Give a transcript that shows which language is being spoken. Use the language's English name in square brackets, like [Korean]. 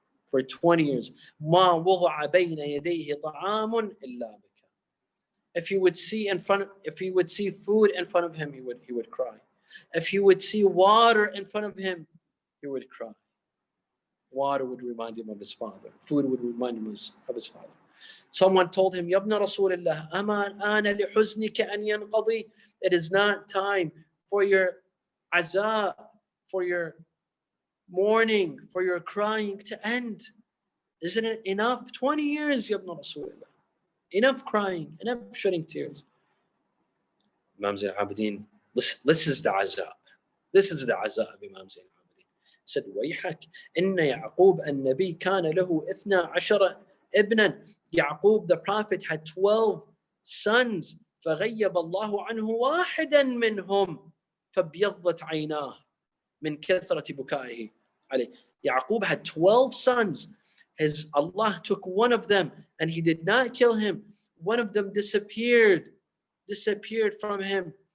[English] For 20 years. [Arabic] مَا وَضَعَ بَيْنَ يَدَيْهِ طَعَامٌ إِلَّا بِكَى. [English] If he would see food in front of him, he would cry. If he would see water in front of him, he would cry. Water would remind him of his father. Food would remind him of his father. Someone told him, [Arabic] يَا ابْنَ رَسُولِ اللَّهِ أَمَا الْآنَ لِحُزْنِكَ أَنْ يَنْقَضِي. [English] It is not time for your azab, for your mourning, for your crying to end. Isn't it enough? 20 years, Ya ibn Rasulullah. Enough crying, enough shedding tears. Imam Zayn al-Abidin, this is the azab. This is the azab of Imam Zayn al-Abidin. He said, [Arabic] وَيْحَكْ إِنَّ يَعْقُوبَ النَّبِي كَانَ لَهُ 12 ابْنًا. [English] Yaqub, the Prophet, had 12 sons. [Arabic] فَغَيَّبَ اللَّهُ عَنْهُ وَاحِدًا مِّنْهُمْ فَبْيَضَّتْ عَيْنَاهُ مِنْ كَثْرَةِ بُكَائِهِ عَلَيْهِ. [English] Yaqub had 12 sons. Allah took one of them and he did not kill him. One of them disappeared from him.